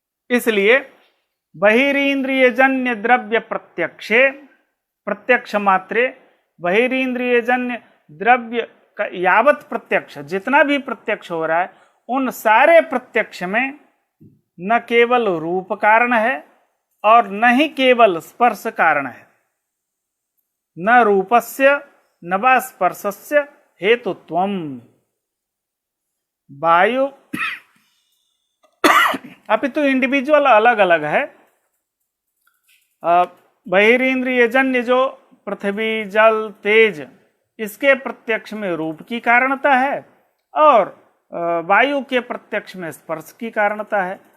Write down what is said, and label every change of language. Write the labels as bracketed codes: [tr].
[hi] इसलिए [sa] बहिरीन्द्रिय जन्य द्रव्य प्रत्यक्षे, प्रत्यक्ष मात्रे [hi] बहिरीन्द्रिय जन्य द्रव्य का यावत प्रत्यक्ष, जितना भी प्रत्यक्ष हो रहा है, उन सारे प्रत्यक्ष में न केवल रूप कारण है और न ही केवल स्पर्श कारण है। [sa] न रूपस्य न वा स्पर्शस्य हेतुत्वम। [hi] वायु अपितु इंडिविजुअल अलग अलग है। बहिरीन्द्रिय जन्य जो पृथ्वी, जल, तेज, इसके प्रत्यक्ष में रूप की कारणता है और वायु के प्रत्यक्ष में स्पर्श की कारणता है।